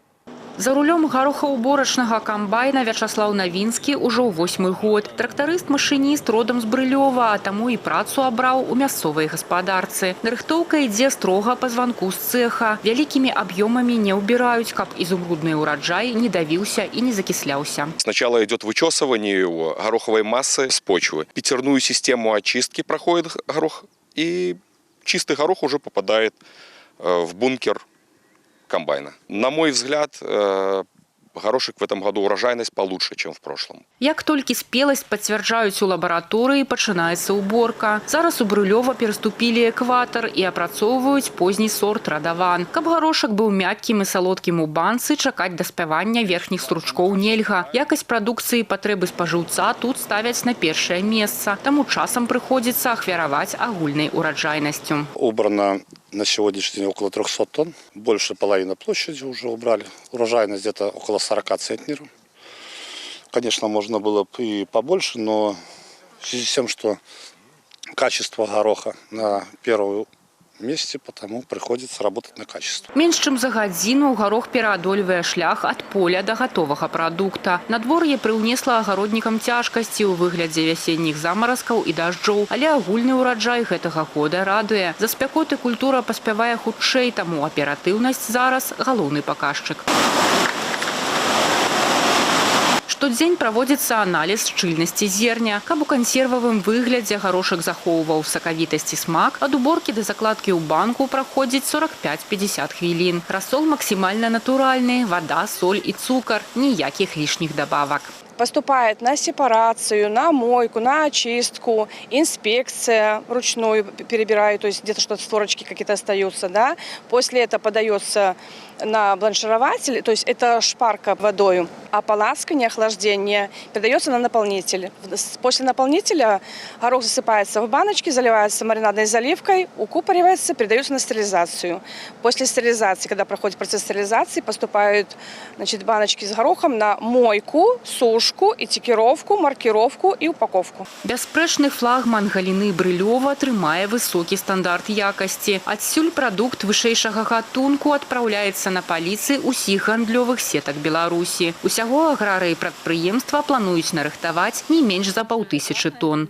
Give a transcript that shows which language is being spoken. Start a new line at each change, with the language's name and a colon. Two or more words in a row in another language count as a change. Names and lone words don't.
Belarusian: За рулём гарохаўборачнага камбайна Вячаслаў Навінскі ўжо 8-й год. Трактарыст-машыніст родам з Брылёва, а таму і працу абраў у мясцовай гаспадарцы. Нарыхтоўка ідзе строга па званку з цэха. Вялікімі аб'ёмамі не ўбіраюць, каб изумрудны ўраджай не давіўся і не закисляўся.
Russian: Сначала идет вычесывание гороховой массы с почвы. Пятерную систему очистки проходит горох, и чистый горох уже попадает в бункер комбайна. На мой взгляд, горошек в этом году урожайность получше, чем в прошлом.
Belarusian: Як толькі спеласць пацвярджаюць у лабараторыі, пачынаецца ўборка. Зараз у Брылёва пераступілі экватар і апрацоўваюць позні сорт радаван. Каб горошак быў мяккім і салодкім у банцы, чакаць да спявання верхніх стручкоў нельга. Якасць прадукцыі патрэбы спажыўца тут ставяць на першае месца. Таму часам прыходзіцца ахвяраваць агульнай ураджайнасцю.
Russian: Убрано на сегодняшний день около 300 тонн. Больше половины площади уже убрали. Урожайность где-то около 40 центнеров. Конечно, можно было бы и побольше, но в связи с тем, что качество гороха на первом месте, потому приходится работать на качество.
Belarusian: Менш чым за гадзіну гарох пераадольвае шлях ад поля да гатовага прадукта. Надвор'е прыўнесла агароднікам цяжкасці ў выглядзе вясенніх замаразкаў і дажджоў, але агульны ўраджай гэтага года радуе. За спякоты культура паспявае хутчэй, таму аператыўнасць зараз галоўны паказчык. Штодзень праводзіцца аналіз шчыльнасці зерня. Каб у кансервавым выглядзе гарошак захоўваў сакавітасць і смак, ад уборкі да закладкі ў банку праходзіць 45-50 хвілін. Расол максімальна натуральны, вада, соль і цукар, ніякіх лішніх дабавак.
Russian: Поступает на сепарацию, на мойку, на очистку, инспекция ручную перебирает, то есть где-то что-то створочки какие-то остаются, да. После этого подается на бланширователь, то есть это шпарка водой, а поласкание, охлаждение передается на наполнитель. После наполнителя горох засыпается в баночки, заливается маринадной заливкой, укупоривается, передается на стерилизацию. После стерилизации, когда проходит процесс стерилизации, поступают, значит, баночки с горохом на мойку, сушку, этикировку, маркировку и упаковку.
Belarusian: Бясспрэчны флагман галіны Брылёва трымае высокі стандарт якасці. Адсюль прадукт вышэйшага гатунку адпраўляецца на паліцы ўсіх гандлёвых сетак Беларусі. Усяго аграрыі прадпрыемства плануюць нарыхтаваць не менш за 500 тонн.